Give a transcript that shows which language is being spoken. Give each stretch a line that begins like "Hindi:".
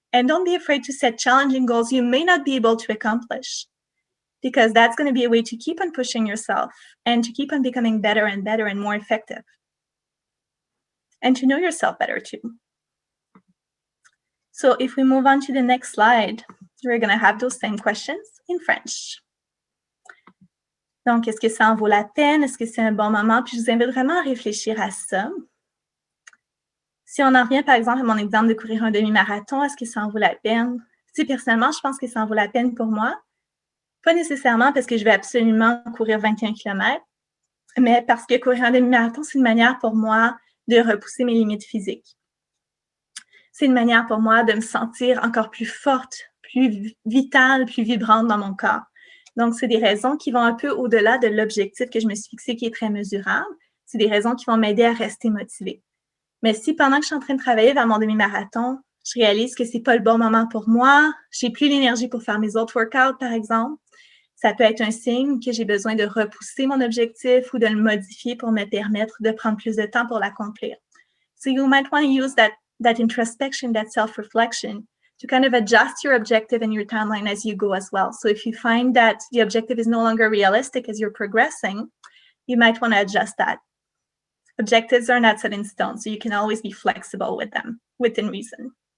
English: And don't be afraid to set challenging goals you may not be able to accomplish, because that's going to be a way to keep on pushing yourself and to keep on becoming better and better and more effective. And to know yourself better too. So if we move on to the next slide, we're going to have those same questions in French.
French: Donc, est-ce que ça en vaut la peine? Est-ce que c'est un bon moment? Puis je vous invite vraiment à réfléchir à ça. Si on en revient, par exemple, à mon exemple de courir un demi-marathon, est-ce que ça en vaut la peine? Si personnellement, je pense que ça en vaut la peine pour moi. Pas nécessairement parce que je vais absolument courir 21 km, mais parce que courir un demi-marathon, c'est une manière pour moi de repousser mes limites physiques. C'est une manière pour moi de me sentir encore plus forte, plus vitale, plus vibrante dans mon corps. Donc, c'est des raisons qui vont un peu au-delà de l'objectif que je me suis fixé qui est très mesurable. C'est des raisons qui vont m'aider à rester motivée. Mais si pendant que je suis en train de travailler vers mon demi-marathon, je réalise que c'est pas le bon moment pour moi, j'ai plus l'énergie pour faire mes autres workouts, par exemple, ça peut être un signe que j'ai besoin de repousser mon objectif ou de le modifier pour me permettre de prendre plus de temps pour l'accomplir.
English: So you might want to use that introspection, that self-reflection to kind of adjust your objective and your timeline as you go as well. So if you find that the objective is no longer realistic as you're progressing, you might want to adjust that. Objectives are not set in stone, so you can always be flexible with them within reason.